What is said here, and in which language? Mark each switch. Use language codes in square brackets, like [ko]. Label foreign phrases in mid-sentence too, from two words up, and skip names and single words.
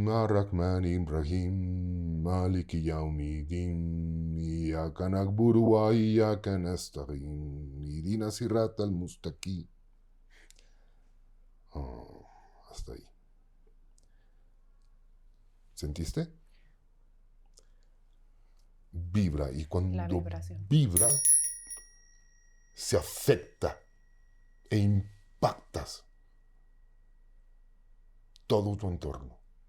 [ar] الرحمن الرحيم. مالك يوم الدين. إياك نعبد وإياك نستعين. اهدنا الصراط المستقيم. [es] Hasta ahí. ¿Sentiste? Vibra. Y cuando vibra, se afecta e impactas todo tu entorno.